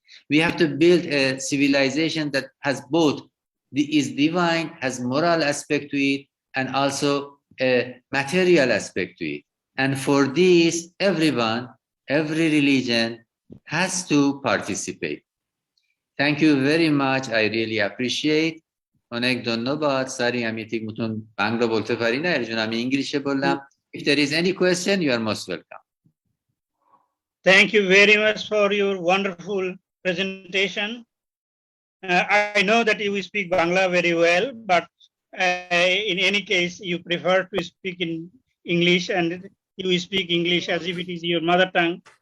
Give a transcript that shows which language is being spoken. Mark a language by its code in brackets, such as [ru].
[en] We have to build a civilization that has both is divine, has moral aspect to it, and also a material aspect to it. And for this, everyone, every religion has to participate. Thank you very much. I really appreciate. [bn] অনেক ধন্যবাদ sir আমি ঠিক মতন বাংলা বলতে পারি না এর জন্য আমি ইংলিশে বললাম [en] if there is any question you are most welcome Thank you very much for your wonderful presentation. I know that you speak Bangla very well, but in any case you prefer to speak in English, and you speak English as if it is your mother tongue.